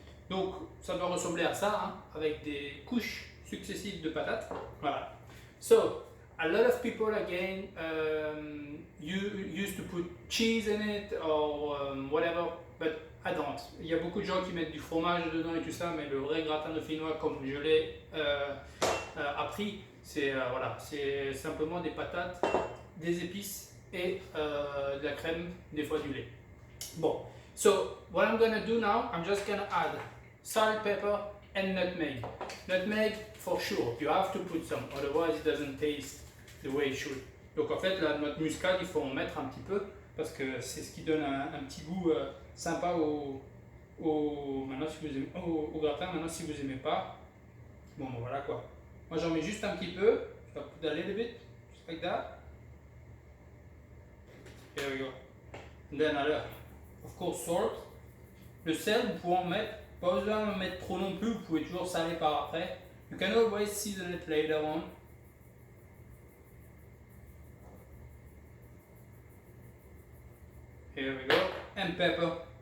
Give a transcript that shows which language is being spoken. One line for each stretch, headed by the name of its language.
French: Donc, ça doit ressembler à ça, hein, avec des couches successives de patates. Voilà.
English: So, a lot of people again used to put cheese in it or whatever, but I don't.
French: Il y a beaucoup de gens qui mettent du fromage dedans et tout ça, mais le vrai gratin dauphinois, comme je l'ai appris, c'est voilà, c'est simplement des patates, des épices et de la crème, des fois du lait.
English: Bon, so what I'm gonna do now, I'm just gonna add salt, pepper and nutmeg. Nutmeg for sure, you have to put some, otherwise it doesn't taste the way it should.
French: Donc en fait, la noix de muscade, il faut en mettre un petit peu parce que c'est ce qui donne un petit goût sympa maintenant, si vous aimez, au gratin. Maintenant, si vous n'aimez pas, bon voilà quoi. Moi j'en mets juste un petit peu, je vais
English: put a little bit, just like that. Here we go. And then of course salt.
French: Le sel, vous pouvez en mettre, pas besoin d'en mettre trop non plus, vous pouvez toujours saler par après.
English: You can always season it later on. Here we go. And pepper.